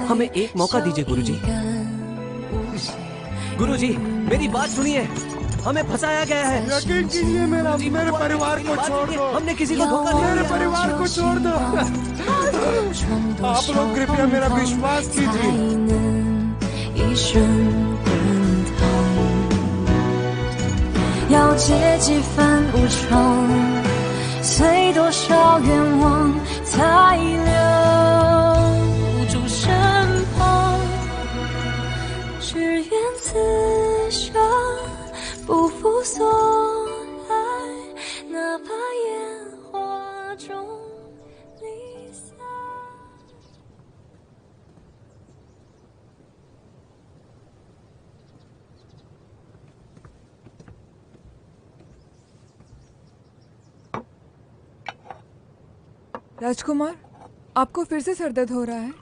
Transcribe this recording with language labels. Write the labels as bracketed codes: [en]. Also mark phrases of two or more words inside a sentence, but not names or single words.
[hi] हमें एक मौका दीजिए गुरुजी। गुरुजी, मेरी बात सुनिए, हमें फंसाया गया है। यकीन कीजिए मेरे परिवार को छोड़ दो। हमने किसी को धोखा नहीं दिया। मेरे परिवार को छोड़ दो। आप लोग कृपया मेरा विश्वास कीजिए। [zh] 一生滚烫，要借几番无常，随多少愿望才留住身旁，只愿此生不负所爱，哪怕烟花中离散。 [hi] राजकुमार, आपको फिर से सर दर्द हो रहा है?